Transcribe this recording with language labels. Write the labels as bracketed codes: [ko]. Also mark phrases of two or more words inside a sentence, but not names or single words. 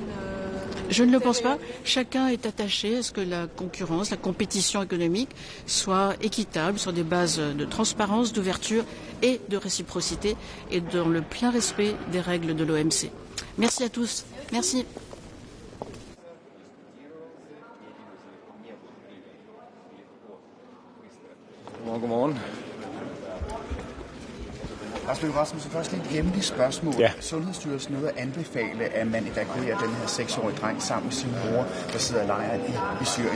[fr] je ne le pense pas. Chacun est attaché à ce que la concurrence, la compétition économique soit équitable sur des bases de transparence, d'ouverture et de réciprocité et dans le plein respect des règles de l'OMC. Merci à tous. Merci. [da] Godmorgen. Lars Løkke Rasmussen, først lige et hjemligt spørgsmål. Ja. Sundhedsstyrelsen nåede at anbefale, at man evakuerer den her 6-årige dreng sammen med sin mor, der sidder i lejren i Syrien.